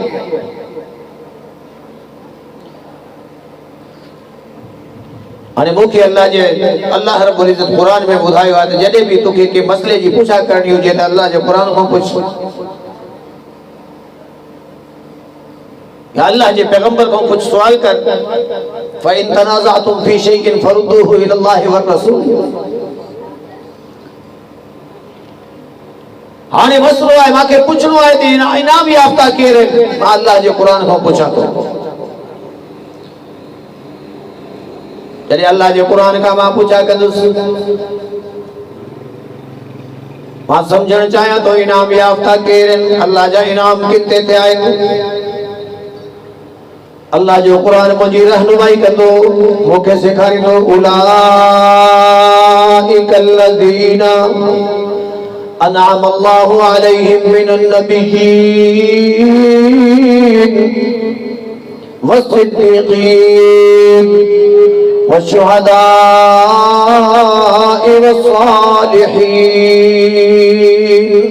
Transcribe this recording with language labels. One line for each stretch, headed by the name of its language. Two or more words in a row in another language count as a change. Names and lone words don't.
Sindhi: हाणे मूंखे
Arabic: الله رب العزة
Sindhi: क़ुरान में ॿुधायो आहे त जॾहिं बि तोखे के मसइले जी पुछा करणी हुजे त अल्लाह जे क़ुरान खां पुछ या अल्लाह जे पैगंबर खां कुछ सवाल कर।
Arabic: فإن تنازعتم في شيء فردوه إلى الله والرسول.
Sindhi: हाणे मसलो आहे मूंखे पुछणो आहे त इनाम याफ़्ता केर आहिनि, मां अल्लाह जे क़ुरान खां पुछां थो। जॾहिं अल्लाह जे क़ुरान खां मां पुछा कंदुसि, मां सम्झणु चाहियां थो इनाम याफ़्ता केर आहिनि, अल्लाह जा इनाम किन ते थिया आहिनि। अल्लाह जो क़ुरान मुंहिंजी रहनुमाई कंदो, मूंखे सेखारींदो
Arabic: أولئك الذين أنعم الله عليهم من النبيين والصديقين والشهداء والصالحين.